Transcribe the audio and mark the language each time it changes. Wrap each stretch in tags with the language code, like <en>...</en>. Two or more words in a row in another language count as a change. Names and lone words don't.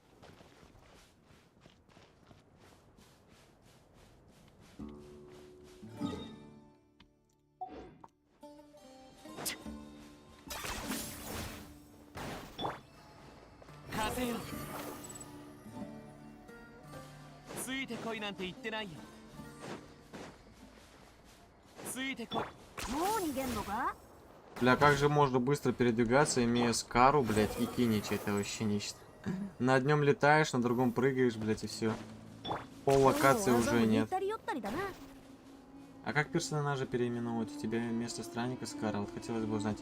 <ja>風よ。ついてこいなんて言ってないよ。ついてこい。もう逃げんのか？</ja> <ru>Бля, как же можно быстро передвигаться, имея скару, блядь, и киничи, это вообще нечто. На одном летаешь, на другом прыгаешь, блядь, и все. Пол локации уже нет. А как персонажа переименовывать? У тебя вместо странника скара, вот хотелось бы узнать.</ru>